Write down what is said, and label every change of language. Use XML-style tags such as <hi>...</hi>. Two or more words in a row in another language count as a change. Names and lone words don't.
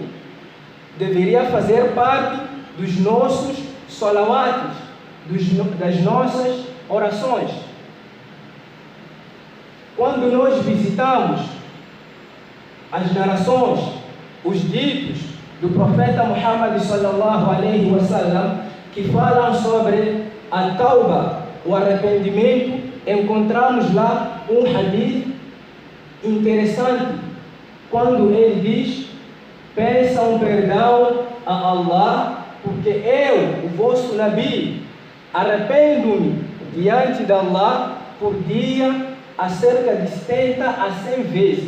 <pt>Deveria fazer parte dos nossos salawates, das nossas orações. Quando nós visitamos as narrações, os ditos do profeta Muhammad</pt> <ar>صلى الله عليه</ar> <pt>wasallam, que falam sobre a tauba, o arrependimento, encontramos lá um hadith interessante, quando ele diz: peçam perdão a Allah, porque eu, o vosso Nabi, arrependo-me diante de Allah por dia a cerca de 70 a 100 vezes.</pt>